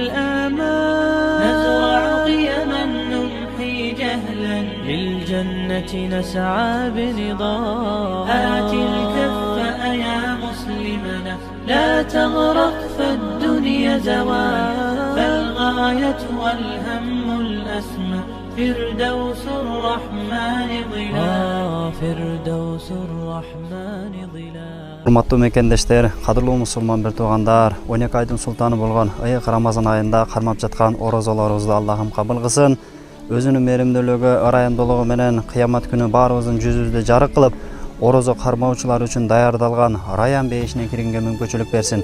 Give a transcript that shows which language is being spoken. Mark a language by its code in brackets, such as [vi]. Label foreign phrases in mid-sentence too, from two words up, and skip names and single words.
[ar] الآمال نزرع قيما نمحي جهلا للجنة نسعى برضا آت الكف يا مسلمنا لا تغرق فالدنيا زوال فالغاية والهم الأسمى فردوس الرحمن ظلال فردوس الرحمن ظلال. [ky] Урматтуу мекендештер, кадырлуу мусулман бир туугандар, 12 айдын султаны болгон ыйык Рамазан айында кармап жаткан орозолорубузду Аллахым кабыл кылсын. Өзүнүн мээримдүүлүгү, ырайымдуулугу менен кыямат күнү баарыбыздын жүзүбүздү жарык кылып, орозо кармоочулар үчүн даярдалган Раян бейишине киргенге мүмкүнчүлүк берсин.